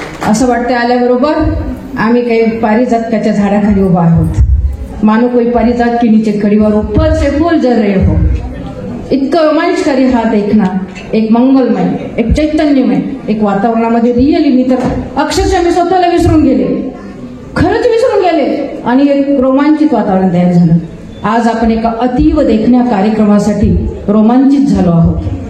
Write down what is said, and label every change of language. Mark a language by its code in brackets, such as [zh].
[mr] असं वाटतं आल्याबरोबर आम्ही काही पारिजातकाच्या झाडाखाली उभा आहोत. [hi] मानो कोई पारिजात के नीचे खड़ी और ऊपर से फूल जल रहे हो. [mr] इतकं रोमांचकारी हा देखना, एक मंगलमय, एक चैतन्यमय, एक वातावरणामध्ये रिअली मी तर अक्षरशः मी स्वतःला विसरून गेले, खरंच विसरून गेले आणि एक रोमांचित वातावरण तयार झालं. आज आपण एका अतीव देखण्या कार्यक्रमासाठी रोमांचित झालो आहोत.